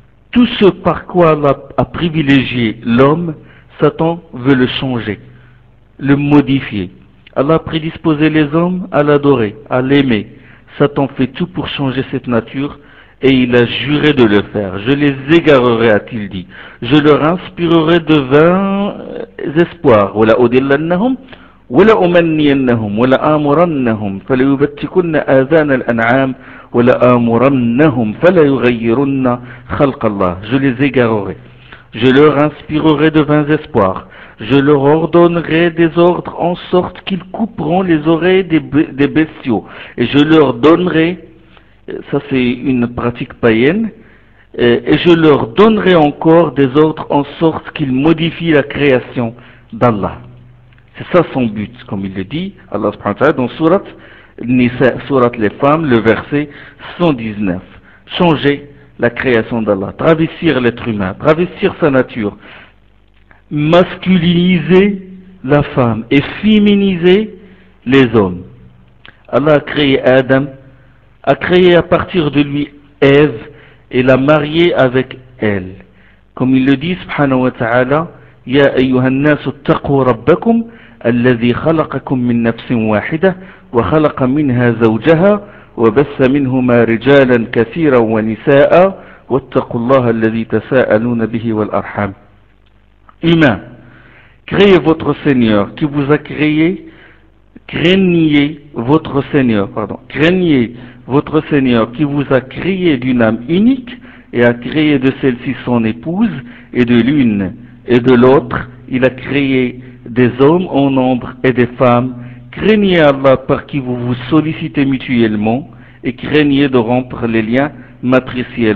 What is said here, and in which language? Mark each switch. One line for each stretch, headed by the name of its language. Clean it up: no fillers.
French: Tout ce par quoi Allah a privilégié l'homme, Satan veut le changer, le modifier. Allah a prédisposé les hommes à l'adorer, à l'aimer. Satan fait tout pour changer cette nature et il a juré de le faire. Je les égarerai, a-t-il dit. Je leur inspirerai de vains espoirs. Voilà, au-delà
Arabic: ولا أمنينهم ولا آمرنهم فليبتكن آذان الأنعام ولا آمرنهم فلا يغيرن خلق الله.
French: Je les égarerai. Je leur inspirerai de vains espoirs. Je leur ordonnerai des ordres en sorte qu'ils couperont les oreilles des bestiaux. Et je leur donnerai, ça c'est une pratique païenne, et je leur donnerai encore des ordres en sorte qu'ils modifient la création d'Allah. C'est ça son but, comme il le dit, Allah subhanahu wa ta'ala, dans Surat Nisa, Surat les femmes, le verset 119. Changer la création d'Allah, travestir l'être humain, travestir sa nature, masculiniser la femme et féminiser les hommes. Allah a créé Adam, a créé à partir de lui Ève et l'a mariée avec elle. Comme il le dit, subhanahu wa ta'ala,
Arabic: Ya ayyuha an-nas ittaqoo rabbakum. الذي خلقكم من نفس واحدة وخلق منها زوجها وبث منهما رجالا كثيرا ونساء واتقوا الله الذي تساءلون به والأرحام.
French: Humain, créez votre Seigneur qui vous a créé, craignez votre Seigneur qui vous a créé d'une âme unique et a créé de celle-ci son épouse et de l'une et de l'autre, il a créé des hommes en nombre et des femmes, craignez Allah par qui vous vous sollicitez mutuellement et craignez de rompre les liens matriciels.